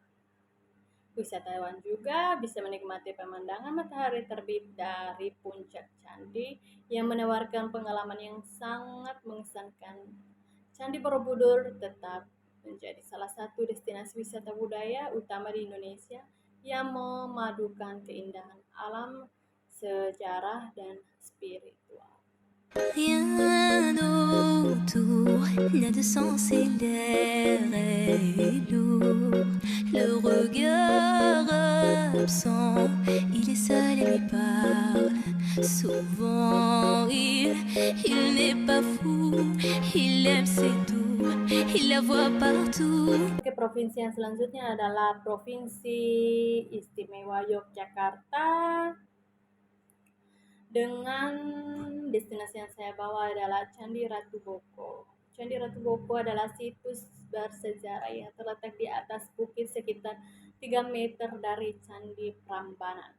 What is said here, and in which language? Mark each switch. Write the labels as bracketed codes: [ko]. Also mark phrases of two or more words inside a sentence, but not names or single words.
[id] Wisatawan juga bisa menikmati pemandangan matahari terbit dari puncak candi yang menawarkan pengalaman yang sangat mengesankan. Candi Borobudur tetap menjadi salah satu destinasi wisata budaya utama di Indonesia yang memadukan keindahan alam, sejarah, dan spiritual. [fr] Rien autour n'a de sens et l'air est lourd. Le regard absent, il est seul et lui parle. Souvent il n'est pas fou, il aime c'est tout, il la voit partout. [id] Oke, provinsi yang selanjutnya adalah Provinsi Istimewa Yogyakarta. Dengan destinasi yang saya bawa adalah Candi Ratu Boko. Candi Ratu Boko adalah situs bersejarah yang terletak di atas bukit sekitar 3 meter dari Candi Prambanan.